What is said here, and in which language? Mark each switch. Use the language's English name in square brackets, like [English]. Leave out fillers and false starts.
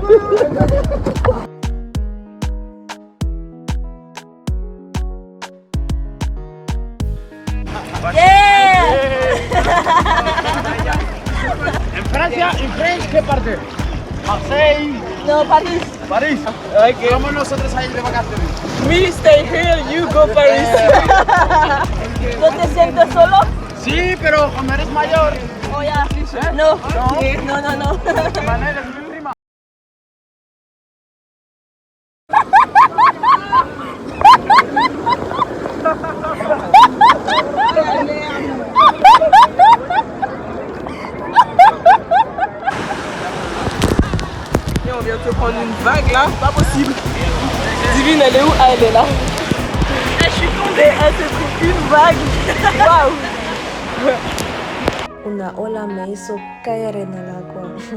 [Spanish] En Francia, ¿en Francia qué parte? [French] Marseille. [Spanish] No, París. París. Ok. Vamos nosotros a ir de vacaciones. [English] Me stay here, you go Paris. [Spanish] ¿No te sientes solo? Sí, pero cuando eres mayor. Oh, ya. No. No. Manel, es mi prima. [French] Et on vient de se prendre une vague là, pas possible. Divine, elle est où? Ah, elle est là. Je suis tombée, elle s'est pris une vague. Waouh. [Spanish] Una ola me hizo caer en el agua.